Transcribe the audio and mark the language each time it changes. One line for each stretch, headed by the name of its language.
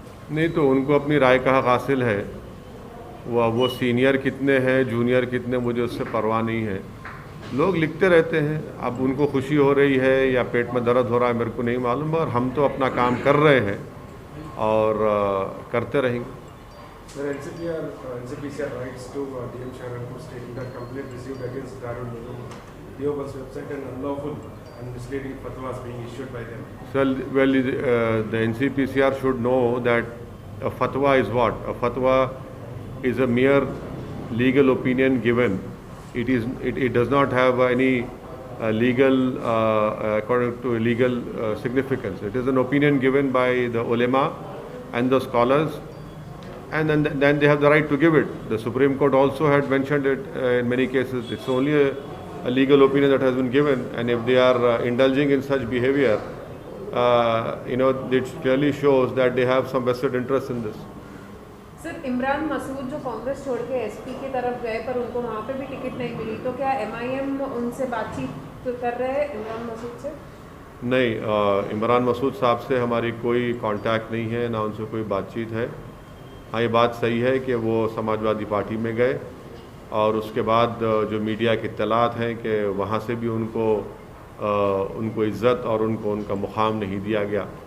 Hindi: नहीं तो उनको अपनी राय का हक हासिल है। वो सीनियर कितने हैं, जूनियर कितने, मुझे उससे परवाह नहीं है। लोग लिखते रहते हैं। अब उनको खुशी हो रही है या पेट में दर्द हो रहा है मेरे को नहीं मालूम, और हम तो अपना काम कर रहे हैं और करते रहेंगे।
English: Sir, NCPCR writes to DM Sharanpur stating that complaint received against Darul Uloom Deoband's website and unlawful and misleading fatwas being issued by them. So, well, the NCPCR should know that a fatwa is what? A fatwa is a mere legal opinion given. It does not have any legal according to legal significance. It is an opinion given by the ulama and the scholars, and then they have the right to give it. The Supreme Court also had mentioned it in many cases. It's only a legal opinion that has been given, and if they are indulging in such behavior, it clearly shows that they have some vested interest in this.
Hindi: Sir, Imran Masood जो कांग्रेस छोड़ के SP की तरफ गए पर उनको वहाँ पे भी टिकट नहीं मिली, तो क्या एमआईएम उनसे बातचीत कर रहे हैं इमरान मसूद से? नहीं, इमरान मसूद साहब से हमारी कोई कांटेक्ट नहीं है, ना उनसे कोई बातचीत है। हाँ, ये बात सही है कि वो समाजवादी पार्टी में गए और उसके बाद जो मीडिया की इत्तलात हैं कि वहाँ से भी उनको इज़्ज़त और उनका मुकाम नहीं दिया गया।